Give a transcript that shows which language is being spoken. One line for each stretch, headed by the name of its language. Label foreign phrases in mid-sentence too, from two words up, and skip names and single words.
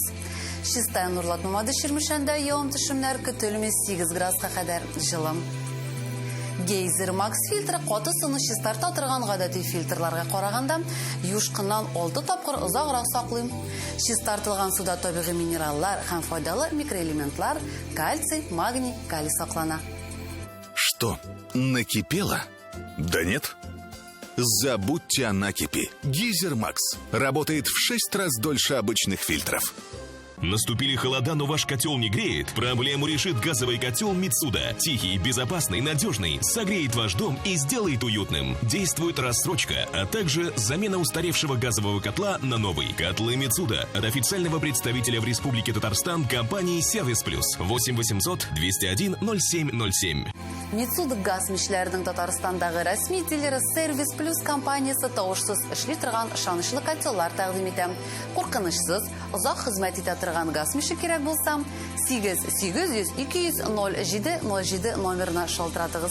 Tatar: Чистая Нурлатмамады Ширмешәндә явым-төшемнәр көтелми 8 градуска кадәр җылым. Гейзер Макс фильтры каты суны чистарта торган гадәти фильтрларга караганда юшкыннан 6 тапкыр озаграк саклый. Чистартылган суда табигый минераллар һәм файдалы микроэлементлар, кальций, магний, калий саклана.
Russian: Что, накипело? Да нет. Забудьте о накипи. Гейзер Макс работает в 6 раз дольше обычных фильтров. Наступили холода, но ваш котел не греет? Проблему решит газовый котел Митсуда. Тихий, безопасный, надежный, согреет ваш дом и сделает уютным. Действует рассрочка, а также замена устаревшего газового котла на новый. Котлы Митсуда от официального представителя в Республике Татарстан компании Сервис Плюс. 8 800 201 0707.
Tatar: Митсуда газ мишләренең Татарстандагы рәсми диләре Сервис Плюс компаниясе тавышсыз эшли торган ышанычлы котеллар тәкъдим итә. Куркынычсыз, озак хезмәт итә торган газ мише кирәк булса, 8-800-200-07-07 номерына шалтыратыгыз.